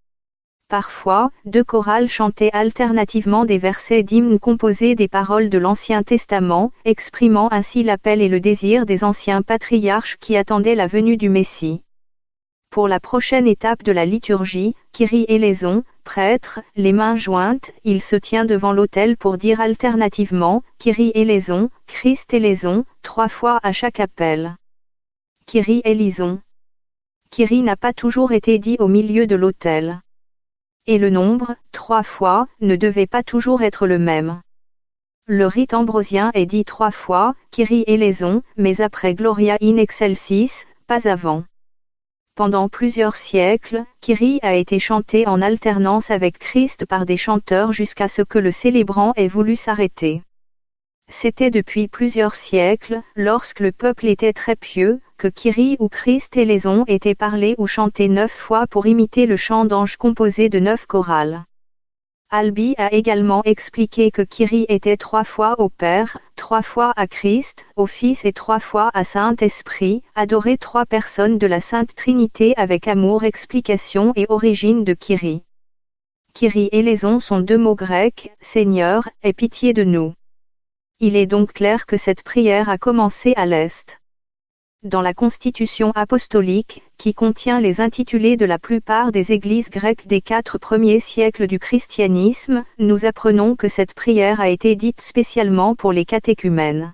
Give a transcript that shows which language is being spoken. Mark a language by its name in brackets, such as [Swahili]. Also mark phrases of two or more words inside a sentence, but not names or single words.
[French] Parfois, deux chorales chantaient alternativement des versets d'hymnes composés des paroles de l'Ancien Testament, exprimant ainsi l'appel et le désir des anciens patriarches qui attendaient la venue du Messie. Pour la prochaine étape de la liturgie, [Greek] Κύριε ελέησον, [French] prêtre, les mains jointes, il se tient devant l'autel pour dire alternativement, [Greek] Κύριε ελέησον, Χριστέ ελέησον, [French] 3 fois à chaque appel. [Greek] Κύριε ελέησον. [French] Kyrie n'a pas toujours été dit au milieu de l'autel. Et le nombre, 3 fois, ne devait pas toujours être le même. Le rite ambrosien est dit 3 fois, [Greek] Κύριε ελέησον, [French] mais après [Latin] Gloria in excelsis, [French] pas avant. Pendant plusieurs siècles, Kyrie a été chanté en alternance avec Christ par des chanteurs jusqu'à ce que le célébrant ait voulu s'arrêter. C'était depuis plusieurs siècles, lorsque le peuple était très pieux, que Kyrie ou [Greek] Χριστέ ελέησον [French] était parlé ou chanté 9 fois pour imiter le chant d'ange composé de 9 chorales. Albi a également expliqué que Kyrie était 3 fois au Père, 3 fois à Christ, au Fils et 3 fois à Saint-Esprit, adorer 3 personnes de la Sainte Trinité avec amour. Explication et origine de Kyrie. [Greek] Κύριε ελέησον [French] sont 2 mots grecs, Seigneur, aie pitié de nous. Il est donc clair que cette prière a commencé à l'Est. Dans la Constitution apostolique, qui contient les intitulés de la plupart des églises grecques des 4 premiers siècles du christianisme, nous apprenons que cette prière a été dite spécialement pour les catéchumènes.